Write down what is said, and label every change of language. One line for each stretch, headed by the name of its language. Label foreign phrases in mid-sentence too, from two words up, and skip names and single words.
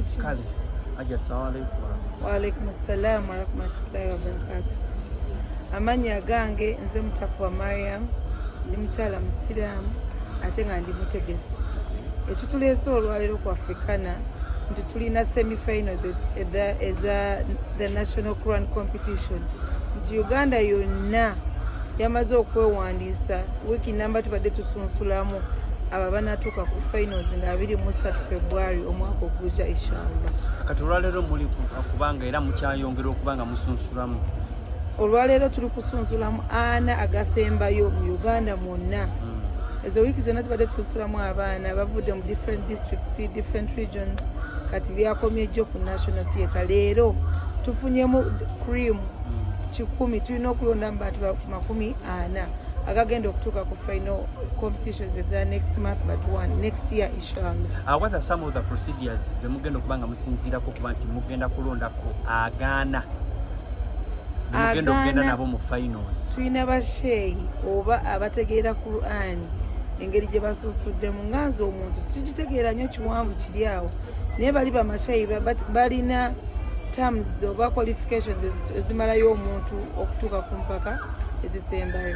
Ganda: bulungi. Kale. Ajja
Arabic: السلام عليكم. وعليكم السلام ورحمة الله وبركاته.
Ganda: Amanya gange nze Mutakwa Mariam, ndi mukyala musiraamu ate nga ndi mutegesi. Ekituleese olwaleero ku Africana nti tulina semi-finals eza the National Quran Competition. Nti Uganda yonna yamaze okwewandiisa wiiki namba tubadde tusunsulamu abo banatuuka ku finals nga 23 February omwaka ogujja inshallah. Kati olwaleero muli kubanga era mukyayongera okubanga musunsulamu. Olwaleero tuli kusunsulamu ana agasembayo mu Uganda mwonna. Ezo wiiki zonna tubadde tusunsulamu abaana bavudde mu
English: different districts, different regions.
Ganda: Kati byakomye jjo ku National Theatre. Leero tufunyemu cream 100, tulina okulonda mu bantu 40 agagenda okutuuka ku
English: final competitions
Ganda: eza
English: next month but one next year
Ganda: inshallah.
English: What are some of the procedures
Ganda: ze mugenda okubanga musinziirako kuba nti mugenda kulondako agaana mugenda okugenda nabo mu finals? Tulina basheeyi oba abategeera Quran engeri gye basusuddemu. Nganze omuntu sigitegeera nnyo kiwanvu kiri awo naye bali bamasheeyi balina terms oba qualifications ezimalayo omuntu okutuuka ku mpaka ezisembayo.